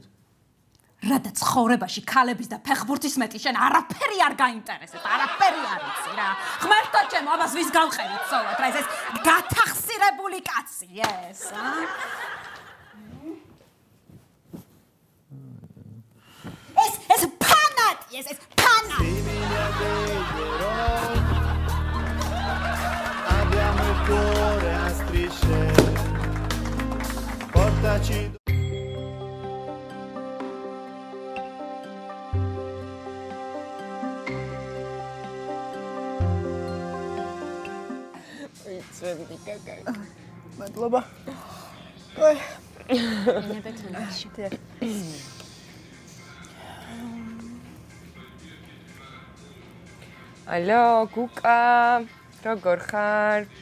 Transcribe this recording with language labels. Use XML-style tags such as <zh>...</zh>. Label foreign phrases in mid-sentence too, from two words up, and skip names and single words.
<ka>რადა ცხოვრებაში ქალების და ფეხბურთის მეტი შენ არაფერი არ გაინტერესებს, არაფერი არ იცი რა. ღმერთო ჩემო, ამას ვის გავყევით სწორად, რა ეს გათახსირებული კაცი ეს, ეს ფანატი, ეს ფანატი.</ka> <it>Abbiamo il cuore a strisce. Portaci მადლობა.</it> <ka>ალო, გუკა, როგორ ხარ?</ka>